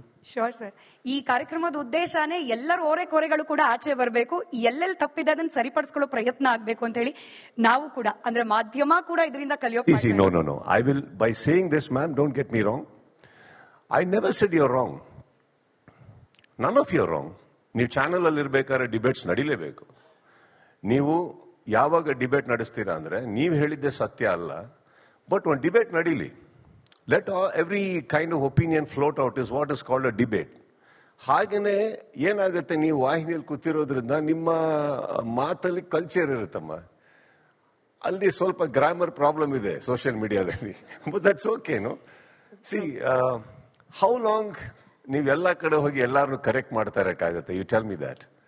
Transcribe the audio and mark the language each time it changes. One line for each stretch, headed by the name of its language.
Kannada: Sure sir, ಈ ಕಾರ್ಯಕ್ರಮದ ಉದ್ದೇಶನೇ ಎಲ್ಲರೂ ಓರೆಕೋರೆಗಳು ಕೂಡ ಆಚೆ ಬರಬೇಕು, ಎಲ್ಲೆಲ್ಲಿ ತಪ್ಪಿದೆ ಅದನ್ನ ಸರಿಪಡಿಸ್ಕೊಳ್ಳೋ ಪ್ರಯತ್ನ ಆಗ್ಬೇಕು ಅಂತ ಹೇಳಿ ನಾವು ಕೂಡ, ಅಂದ್ರೆ ಮಾಧ್ಯಮ ಕೂಡ ಇದರಿಂದ ಕಲಿಯೋಕೆ.
English: No. I will, by saying this, ma'am, don't get me wrong. I never said you're wrong. None of you are wrong.
Kannada: ನೀವು ಚಾನೆಲ್ ಅಲ್ಲಿ ಇರ್ಬೇಕಾದ್ರೆ ಡಿಬೇಟ್ಸ್ ನಡೀಲೇಬೇಕು. ನೀವು ಯಾವಾಗ ಡಿಬೇಟ್ ನಡೆಸ್ತೀರಾ ಅಂದ್ರೆ ನೀವು ಹೇಳಿದ್ದೆ ಸತ್ಯ ಅಲ್ಲ, ಬಟ್ ಒಂದು ಡಿಬೇಟ್ ನಡೀಲಿ.
English: Let every kind of opinion float out is what is called a debate.
Kannada: ಹಾಗೇನೆ ಏನಾಗುತ್ತೆ, ನೀವು ವಾಹಿನಿಯಲ್ಲಿ ಕೂತಿರೋದ್ರಿಂದ ನಿಮ್ಮ ಮಾತಲ್ಲಿ ಕಲ್ಚರ್ ಇರುತ್ತಮ್ಮ. ಅಲ್ಲಿ ಸ್ವಲ್ಪ ಗ್ರಾಮರ್ ಪ್ರಾಬ್ಲಮ್ ಇದೆ ಸೋಷಿಯಲ್ ಮೀಡಿಯಾದಲ್ಲಿ,
English: But that's okay. No see, how long
Kannada: ನೀವೆಲ್ಲ ಕಡೆ ಹೋಗಿ ಎಲ್ಲಾರನ್ನು ಕರೆಕ್ಟ್ ಮಾಡ್ತಾ ಇರಕ್ಕಾಗತ್ತೆ?
English: You tell me that.